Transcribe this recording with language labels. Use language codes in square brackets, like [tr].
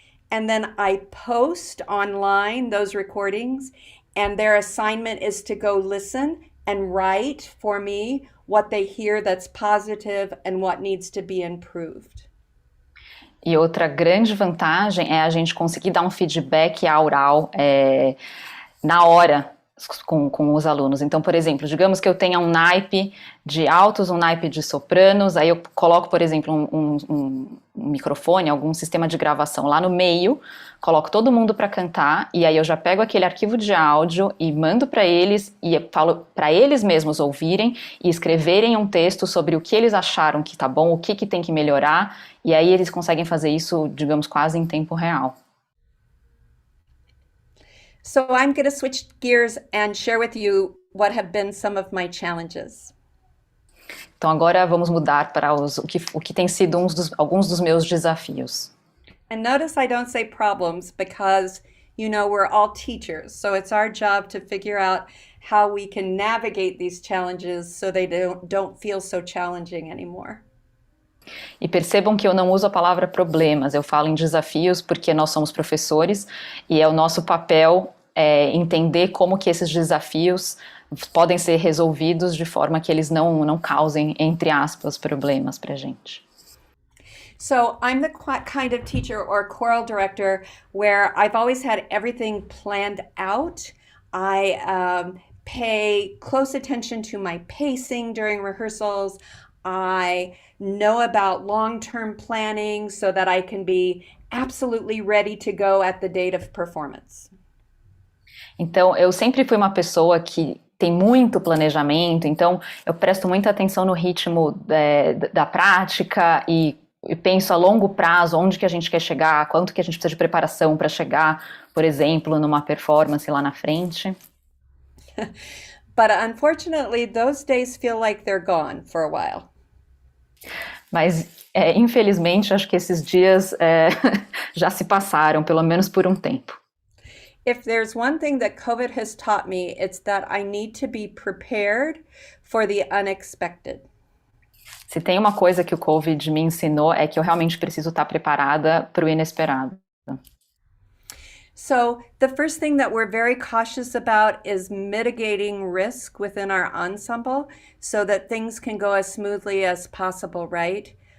[en] And then I post online those recordings, and their assignment is to go listen and write for me what they hear that's positive and what needs to be improved. [pt] E outra grande vantagem é a gente conseguir dar um feedback aural na hora com os alunos. Então, por exemplo, digamos que eu tenha um naipe de altos, um naipe de sopranos, aí eu coloco, por exemplo, um microfone, algum sistema de gravação lá no meio, coloco todo mundo para cantar, e aí eu já pego aquele arquivo de áudio e mando para eles, e falo para eles mesmos ouvirem e escreverem um texto sobre o que eles acharam que tá bom, o que tem que melhorar, e aí eles conseguem fazer isso, digamos, quase em tempo real. [en] So I'm going to switch gears and share with you what have been some of my challenges. [pt] Então agora vamos mudar para o que tem sido alguns dos meus desafios. [en] And notice I don't say problems because, you know, we're all teachers. So it's our job to figure out how we can navigate these challenges so they don't feel so challenging anymore. [pt] E percebam que eu não uso a palavra problemas, eu falo em desafios porque nós somos professores e é o nosso papel entender como que esses desafios podem ser resolvidos de forma que eles não causem, entre aspas, problemas para a gente. [en] So I'm the kind of teacher or choral director where I've always had everything planned out. I pay close attention to my pacing during rehearsals. I know about long-term planning so that I can be absolutely ready to go at the date of performance. [pt] Então, eu sempre fui uma pessoa que tem muito planejamento, então eu presto muita atenção no ritmo da prática e penso a longo prazo onde que a gente quer chegar, quanto que a gente precisa de preparação para chegar, por exemplo, numa performance lá na frente. [en] But unfortunately, those days feel like they're gone for a while. [pt] Mas, infelizmente, acho que esses dias já se passaram, pelo menos por um tempo. [en] If there's one thing that COVID has taught me, it's that I need to be prepared for the unexpected. [pt] Se tem uma coisa que o COVID me ensinou é que eu realmente preciso estar preparada para o inesperado. [en] So the first thing that we're very cautious about is mitigating risk within our ensemble so that things can go as smoothly as possible, right?